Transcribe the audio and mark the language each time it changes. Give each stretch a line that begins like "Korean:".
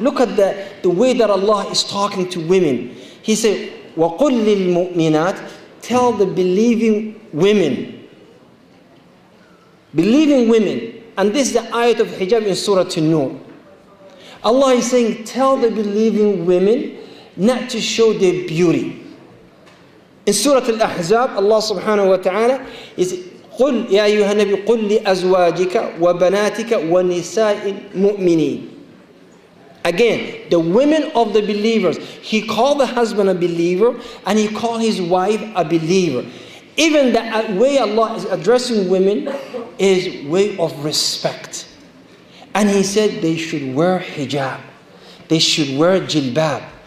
English: Look at the way that Allah is talking to women. He said,
Arabic: وَقُلْ لِلْمُؤْمِنَاتِ
English: Tell the believing women. Believing women. And this is the ayat of hijab in Surah An-Nur. Allah is saying, tell the believing women not to show their beauty. In Surah Al-Ahzab, Allah subhanahu wa ta'ala is
Arabic: قُلْ يَا أَيُّهَا النَّبِيُّ قُلْ لِأَزْوَاجِكَ وَبَنَاتِكَ وَنِسَاءِ الْمُؤْمِنِينَ.
English: Again, the women of the believers. He called the husband a believer and he called his wife a believer. Even the way Allah is addressing women is way of respect. And He said they should wear hijab. They should wear jilbab.